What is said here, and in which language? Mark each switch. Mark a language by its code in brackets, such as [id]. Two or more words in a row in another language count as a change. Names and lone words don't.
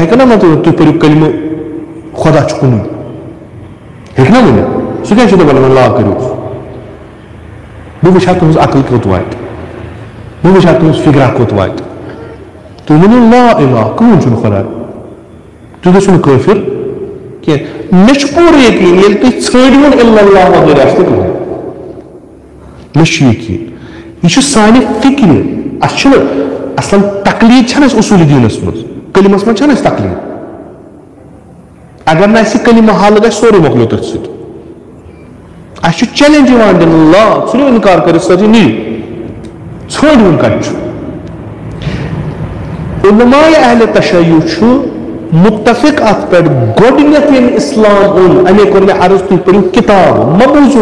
[ks] ہیٚکہِ نا مطلب تُہۍ پٔرِو کلمہٕ خۄدا چھُ کُنُے ہیٚکہِ نا ؤنِتھ سُہ کیٛاہ چھُو تۄہہِ وَنان لا کٔرِو بہٕ وٕچھِ ہا تُہٕنٛز عقل کوٚت واتہِ بہٕ وٕچھِ ہا تُہٕنٛز فکرا کوٚت واتہِ تُہۍ ؤنِو [ar] لا الہ [ks] کٕہٕنۍ چھُنہٕ خۄدا تُہۍ گٔژھِو نہٕ کٲفِر کینٛہہ مےٚ چھُ پوٗرٕ یقیٖن ییٚلہِ تُہۍ ژھٲنٛڈِوُن [ar] اِلا اللہ [ks] وغٲرٕ آسہِ نہٕ کٕہٕنۍ یقین یہ سانہ فکر اصل تقلید چھنہ اصول دینس مز کلمس مز چھنہ تقلید اگر نا کلمہ حل گژھِ سورُے مۄکلیو تٔتھۍ سۭتۍ اَسہِ چھُ چیلنج یِوان دِنہٕ اللہ ژھٕنِو اِنکار کٔرِتھ سٲرسٕے نیٖرِو ژھٲنٛڈِوُن کَتہِ چھُ علماء اہل تشیع چھُ متفق ات پٮ۪ٹھ گۄڈٕنیتھ ییٚمہِ اسلام اوٚن اَمے کوٚر مےٚ عرض تُہۍ پٔرِو کِتاب مہ بوٗزِو